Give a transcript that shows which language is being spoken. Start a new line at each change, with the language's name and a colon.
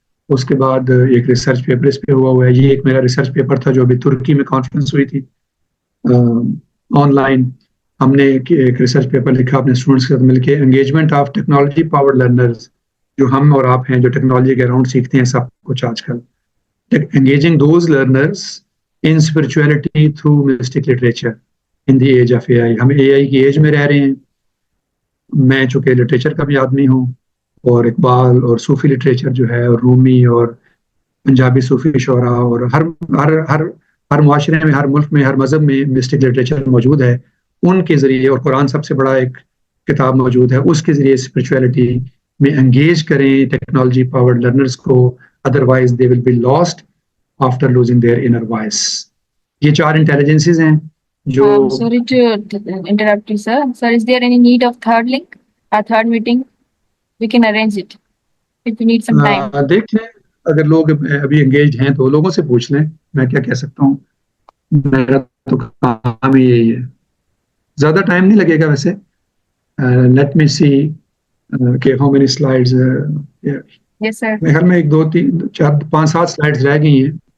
Urdu: اس کے بعد ایک ریسرچ پیپر اس پہ ہوا ہے. یہ ایک میرا ریسرچ پیپر تھا جو ابھی ترکی میں کانفرنس ہوئی تھی آن لائن. ہم نے ایک ریسرچ پیپر لکھا اپنے اسٹوڈنٹس کے ساتھ مل کے،
English: engagement of technology powered learners,
Urdu: جو ہم اور آپ ہیں جو ٹیکنالوجی کے اراؤنڈ سیکھتے ہیں سب کچھ آج کل.
English: Engaging those learners in spirituality through mystic literature in the age of A I.
Urdu: ہم اے آئی کی ایج میں رہ رہے ہیں. میں چونکہ لٹریچر کا بھی آدمی ہوں، اور اقبال اور صوفی لٹریچر جو ہے، اور رومی اور پنجابی صوفی شعراء، اور ہر ہر ہر ہر معاشرے میں، ہر ملک میں، ہر مذہب میں مسٹک لٹریچر موجود ہے. ان کے ذریعے، اور قرآن سب سے بڑا ایک کتاب موجود ہے، اس کے ذریعے اسپرچویلٹی میں انگیج کریں ٹیکنالوجی پاورڈ لرنرز کو،
English: Otherwise they will be lost after losing their inner voice.
Urdu: یہ 4 انٹیلیجنسز ہیں جو
English: Sorry to interrupt you, sir. Sir, is there any need of third link or third meeting? We can arrange it if you need some time.
Urdu: دیکھ لیں. اگر لوگ ابھی engage ہیں تو لوگوں سے پوچھ لیں، میں کیا کہہ سکتا ہوں. میرا تو کام ہی یہی ہے. زیادہ ٹائم نہیں لگے گا ویسے.
English: Let me see کہ how many slides. Yes, sir.
Urdu: میرے خیال میں 1 2 3 4 5 7 سلائڈز رہ گئی ہیں.